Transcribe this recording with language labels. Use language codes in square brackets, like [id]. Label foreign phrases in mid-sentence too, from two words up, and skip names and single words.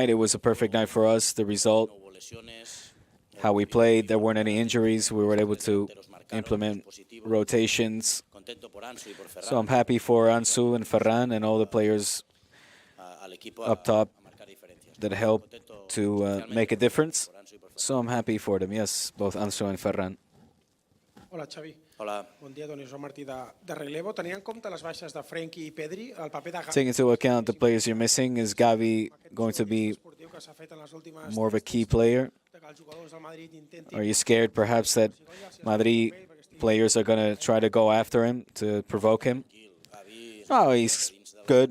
[en] It was a perfect night for us. The result, how we played, there weren't any injuries. We were able to implement rotations. So I'm happy for Ansu and Ferran and all the players up top that helped to make a difference. So I'm happy for them, yes, both Ansu and Ferran. [ca] Hola, Xavi. Hola. Bon dia, Doni Joan Martí de Relevo. Tenia en compte les baixes de Frenkie i Pedri, el paper de Gavi... [en] Taking into account the players you're missing, is Xavi going to be more of a key player? Are you scared perhaps that Madrid players are going to try to go after him to provoke him? Oh, he's good.